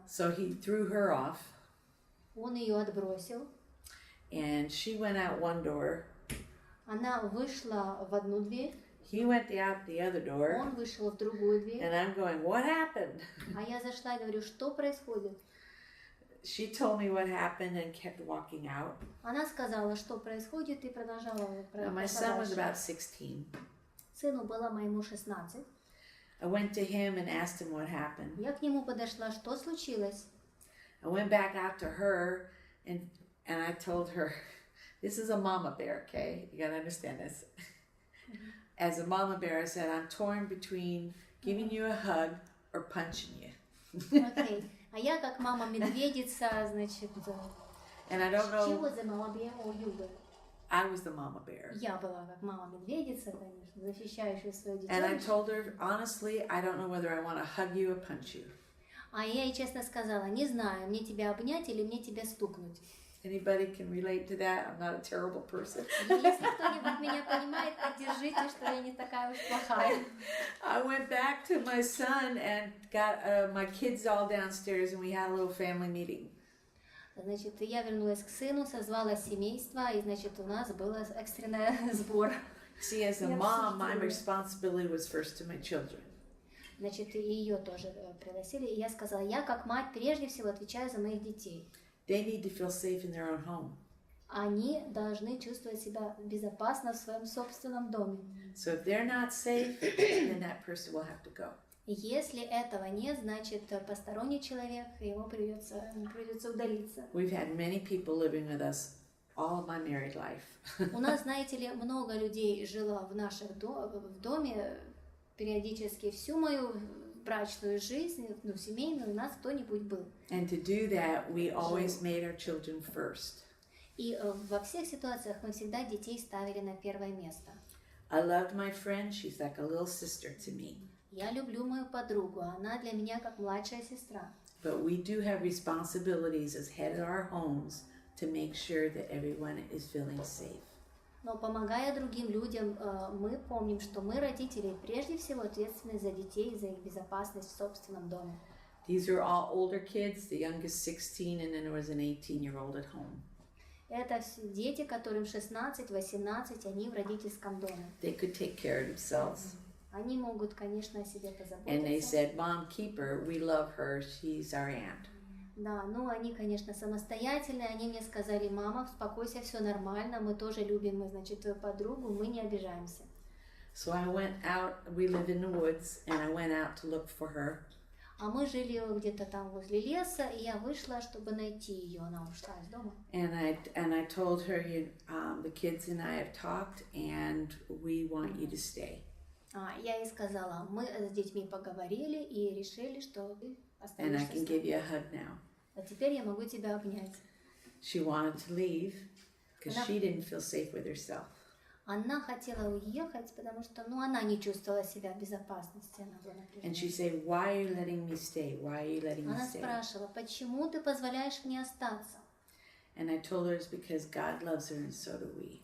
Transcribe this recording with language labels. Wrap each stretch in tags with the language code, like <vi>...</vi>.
<en>So he threw her off.</en> <ru>Он ее отбросил.</ru> <en>And she went out one door.</en> <ru>Она вышла в одну дверь.</ru> <en>He went out the other door.</en> <ru>Он вышел в другую дверь.</ru> <en>And I'm going, what happened?</en> <ru>А я зашла и говорю, что происходит?</ru> <en>She told me what happened and kept walking out.</en> <ru>Она сказала, что происходит, и продолжала.</ru> <en>Now, my son was about 16.</en> <ru>Сыну было моему 16.</ru> <en>I went to him and asked him what happened.</en> <ru>Я к нему подошла, что случилось?</ru> <en>I went back out to her and I told her, this is a mama bear, okay? You gotta understand this. As a mama bear, I said, I'm torn between giving you a hug or punching you.</en> <ru>Окей. А я как мама-медведица, значит...</ru> <en>And I don't She know, was a mama bear or you were? I was the mama bear.</en> <ru>Я была как мама-медведица, конечно, защищающая свою</ru> <en>And I</en> <ru>детей.</ru> <en>told her, honestly, I don't know whether I want to hug you or punch you.</en> <ru>А я ей честно сказала, не знаю, мне тебя обнять или мне тебя стукнуть.</ru> <en>Anybody can relate to that? I'm not a terrible person.</en> <ru>Если кто-нибудь меня понимает, поддержите, что я не такая уж плохая.</ru> <en>I went back to my son and got my kids all downstairs and we had a little family meeting.</en> <ru>Значит, я вернулась к сыну, созвала семейство, и, значит, у нас был экстренный сбор.</ru> <en>See, as a</en> <ru>Я</ru> <en>mom, my</en> <ru>обсуждаю.</ru> <en>responsibility was first to my children.</en> <ru>Значит, и ее тоже пригласили. И я сказала, я как мать прежде всего отвечаю за моих детей.</ru> <en>They need to feel safe in their own home.</en> <ru>Они должны чувствовать себя безопасно в своем собственном доме.</ru> <en>So if they're not safe, then that person will have to go.</en> <ru>Если этого нет, значит посторонний человек, ему придется удалиться.</ru> <en>We've had many people living with us all of my married life.</en> <ru>У нас, знаете ли, много людей жило в в доме периодически всю мою брачную жизнь, семейную, у нас кто-нибудь был.</ru> <en>And to do that, we always made our children first.</en> <ru>И во всех ситуациях мы всегда детей ставили на первое место.</ru> <en>I loved my friend. She's like a little sister to me.</en> <ru>Я люблю мою подругу, она для меня как младшая сестра.</ru> <en>But we do have responsibilities as head of our homes to make sure that everyone is feeling safe.</en> <ru>Но помогая другим людям, мы помним, что мы, родители, прежде всего ответственны за детей, за их безопасность в собственном доме.</ru> <en>These are all older kids, the youngest 16, and then there was an 18-year-old at home.</en> <ru>Это дети, которым 16-18, они в родительском доме.</ru> <en>They could take care of themselves.</en> <ru>Они могут, конечно, о себе</ru> <en>And they</en> <ru>позаботиться.</ru> <en>said, Mom, keep her. We love her. She's our aunt.</en> <ru>Да, ну они, конечно, самостоятельные. Они мне сказали, мама, успокойся, все нормально, мы тоже любим, значит, твою подругу, мы не обижаемся.</ru> <en>So I went out, we live in the woods, and I went out to look for her.</en> <ru>А мы жили где-то там возле леса, и я вышла, чтобы найти ее. Она ушла из дома.</ru> <en>And I told her, the kids and I have talked, and we want you to stay.</en> <ru>Я ей сказала, мы с детьми поговорили и решили, что ты</ru> <en>And I</en> <ru>останешься</ru> <en>can</en> <ru>с</ru> <en>give</en> <ru>нами.</ru> <en>you a hug now.</en> <ru>А теперь я могу тебя обнять.</ru> <en>She wanted to leave because</en> <ru>Она-</ru> <en>she didn't feel safe with herself.</en> <ru>Она хотела уехать, потому что, она не чувствовала себя в безопасности, она была</ru> <en>And she</en> <ru>напряжена.</ru> <en>said, why are you letting me stay? Why are you letting me</en> <ru>Она</ru> <en>stay?</en> <ru>спрашивала, почему ты позволяешь мне остаться?</ru> <en>And I told her it's because God loves her and so do we.</en>